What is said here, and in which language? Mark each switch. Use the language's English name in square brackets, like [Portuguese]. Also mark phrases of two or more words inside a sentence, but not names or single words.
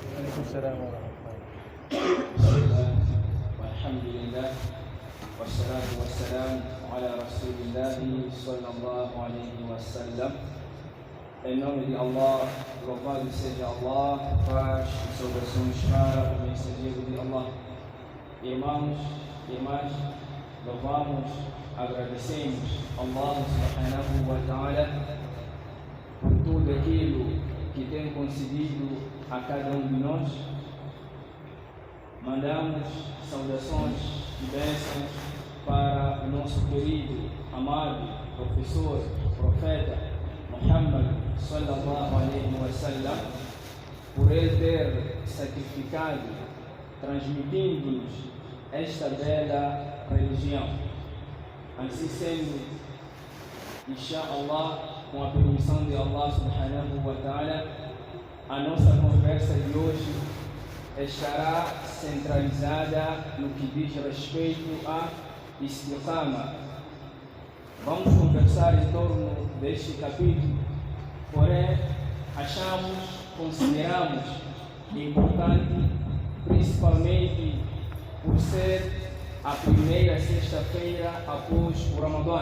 [Arabic] السلام ورحمة بسم الله والحمد لله والصلاة والسلام على رسول الله صلى الله عليه وسلم. [Portuguese] Em nome de Allah, louvado seja Allah, paz e saudações para o mensageiro de Allah. Irmãos, irmãs, louvamos, agradecemos Allah [Arabic] سبحانه وتعالى [Portuguese] por tudo aquilo que tem concedido a cada um de nós. Mandamos saudações e bênçãos para o nosso querido, amado professor, profeta Muhammad [Arabic] صلى الله عليه وسلم, [Portuguese] por ele ter sacrificado, transmitindo-nos esta bela religião. Assim sendo, inshallah, com a permissão de Allah [Arabic] سبحانه وتعالى, [Portuguese] a nossa conversa de hoje estará centralizada no que diz respeito a istiqama. Vamos conversar em torno deste capítulo, porém consideramos importante, principalmente por ser a primeira sexta-feira após o Ramadã.